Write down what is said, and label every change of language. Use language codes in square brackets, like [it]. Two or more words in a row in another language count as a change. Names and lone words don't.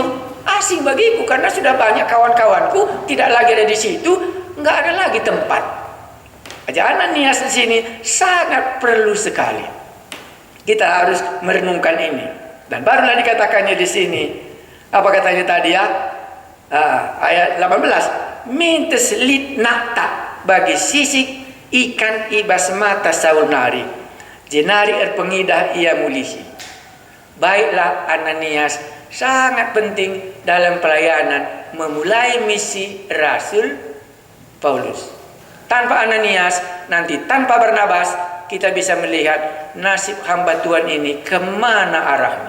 [id] Asing bagiku, karena sudah banyak kawan-kawanku tidak lagi ada di situ, nggak ada lagi tempat. Ananias di sini sangat perlu sekali. Kita harus merenungkan ini. Dan barulah dikatakannya di sini. Apa katanya tadi ya? Ayat 18. [btx] Mintes lit nakta bagi sisik ikan ibas mata Saul nari. Jenari erpengidah ia mulihi. [id] Baiklah Ananias sangat penting dalam pelayanan memulai misi Rasul Paulus. Tanpa Ananias, nanti tanpa Barnabas, kita bisa melihat nasib hamba Tuhan ini kemana arahnya.